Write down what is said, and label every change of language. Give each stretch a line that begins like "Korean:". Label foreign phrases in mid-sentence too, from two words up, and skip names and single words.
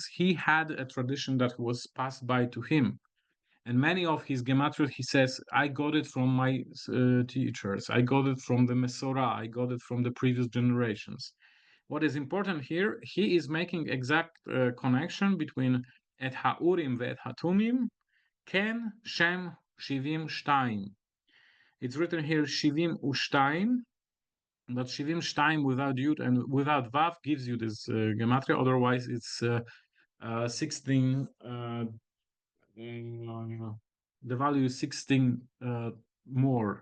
English: He had a tradition that was passed by to him. And many of his gematria, he says, I got it from my teachers. I got it from the Mesorah. I got it from the previous generations. What is important here, he is making exact connection between
Hebrew: את האורים ואת התומים, כן שם שבעים שתים.
English: It's written here
Hebrew: שבעים ושתים,
English: but
Hebrew: שבעים שתים
English: without yud and without vav gives you this gematria. Otherwise, it's 16. The value is 16 more.